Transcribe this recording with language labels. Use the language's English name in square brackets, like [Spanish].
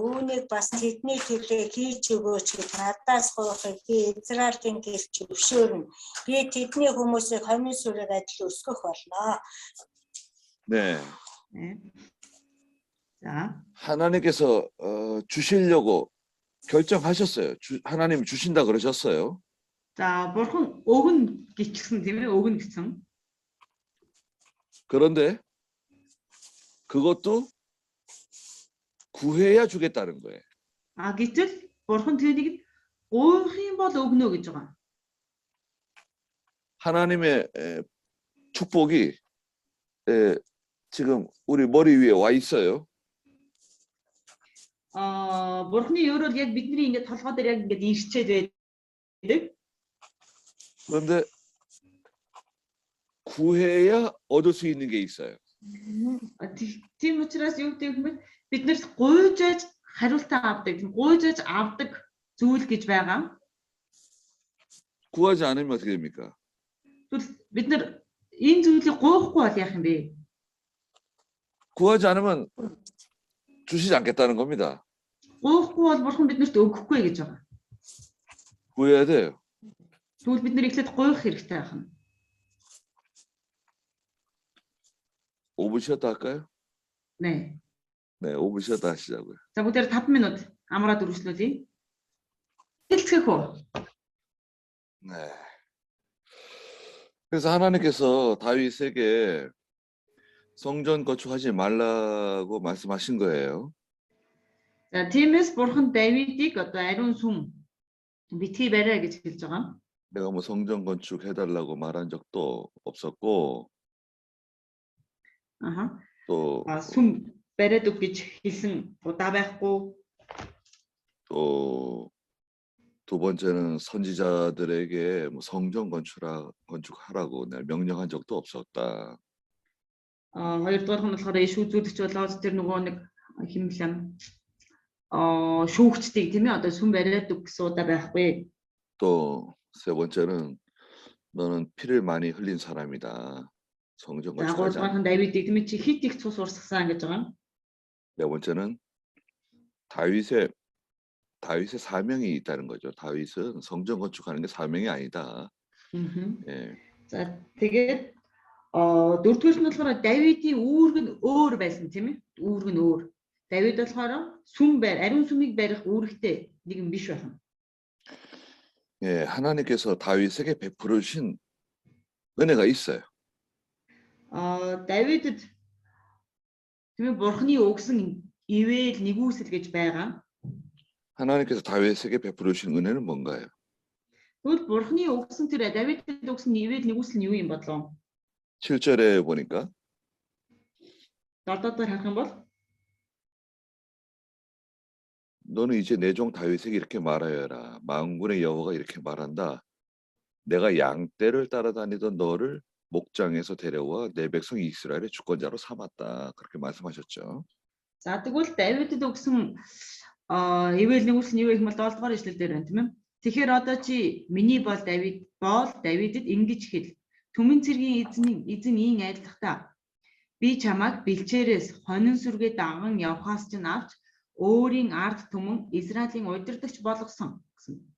[Mongolian] Үүнийг бас тэдний төлөө хийж өгөөч гэж надаас гуйхыг би Израилийн гэрч өвшөөрнө. Би тэдний хүмүүсийг хонин сүрэг адил өсгөх болно. [Korean] 네. 네. 자, 하나님께서 주시려고 결정하셨어요. 하나님 주신다 그러셨어요. [Mongolian] 자, бурхан өгнө гिचсэн тийм ээ, өгнө гэсэн. [Korean] 그런데 그것도 구해야 주겠다는 거예요. [Mongolian] Гэтэл бурхан түүнийг гуйх юм бол өгнө гэж байгаа. [Korean] 하나님의 축복이 지금 우리 머리 위에 와 있어요. [Mongolian] Бурханы өөрөөр яг бидний ингээд толгой дээр яг ингээд ирчээд байдаг. [Korean] 그런데 구해야 얻을 수 있는 게 있어요. [Mongolian] Тийм учраас юу гэдэг юм бэ? Бид нэр гуйжээж хариултаа авдаг, гуйжээж авдаг зүйл гэж байгаа. [Korean] 구하지 않으면 어떻게 됩니까? [Mongolian] Бид нэр энэ зүйлийг гуйхгүй бол яах юм бэ? [Korean] 구하지 않으면 주시지 않겠다는 겁니다. [Mongolian] Гуйхгүй бол бурхан биднэрт өгөхгүй гэж байгаа. [Korean] 구해야 돼요. [Mongolian] Тэгвэл бид нэр эхлээд гуйх хэрэгтэй байна. [Korean] 5분 쉬었다 할까요? 네. 네, 5분 쉬었다 하시자고요. [Mongolian] За бүгдээр 5 минут амраад үргэлжлүүлье. хэлцгэх үү? [Korean] 네. 그래서 하나님께서 다윗에게 성전 건축하지 말라고 말씀하신 거예요. [Mongolian] За тиймээс бурхан Давидыг одоо ариун сүм битгий бариа гэж хэлж байгаа. [Korean] 내가 뭐 성전 건축 해달라고 말한 적도 없었고 Аха. 또 [Mongolian] сүм бариад өг гэж хэлсэн удаа байхгүй. [Korean] 또 두 번째는 선지자들에게 뭐 성전 건축하라고 내가 명령한 적도 없었다. [Mongolian] Хоёрдугаар нь болохоор иш үзүүлэгч болоод тэр нөгөө нэг хэмлэм шүүгчдийг тийм ээ одоо сүм бариад өг гэсэн удаа байхгүй. [Korean] 또 세 번째는 너는 피를 많이 흘린 사람이다. 성전 [Mongolian] За [Korean] 건축하지 [Mongolian] гуравдугаар нь Давидыг тийм ээ чи хит их цус урсгасан гэж байгаа. [Korean] 네 번째는 다윗의 사명이 있다는 거죠. 다윗은 성전 건축하는 게 사명이 아니다. 예. [Mongolian] За тэгээд дөрөвдүгээр нь болохоор Давидын үүрэг нь өөр байсан тийм ээ. Үүрэг нь өөр. Давид болохоор сүм ариун сүмийг барих үүрэгтэй нэгэн биш байна. [Korean] 예, 하나님께서 다윗에게 베풀으신 은혜가 있어요. [Mongolian] Давидэд тийм ээ бурхны өгсөн ивэл нэгүсэл гэж байгаа. [Korean] 하나님께서 다윗에게 베풀으신 은혜는 뭔가요? [Mongolian] Тэгвэл бурхны өгсөн тэр Давидэд өгсөн ивэл нэгүсэл нь юу юм бодлоо? [Korean] 7절에 보니까 [Mongolian] Дордоор харах юм бол [Korean] 너는 이제 내 종 다윗에게 이렇게 말하여라. 만군의 여호와가 이렇게 말한다. 내가 양떼를 따라다니던 너를 목장에서 데려와 내 백성 이스라엘의 주권자로 삼았다. 그렇게 말씀하셨죠. [Mongolian] за тэгвэл Давидэд өгсөн ивэл нэгүсэл нь юу гэх юм бол 7 дугаар ишлэл дээр байна тийм ээ. Тэгэхээр одоо чи миний бол Давидэд ингэж хэл. Түмэн цэргийн эзэн ийн айлтгата. Би чамайг бэлчээрээс хонин сүргээ даган явхаас чинь авч өөрийн ард түмэн Израилийн удирдагч болгосон гэсэн.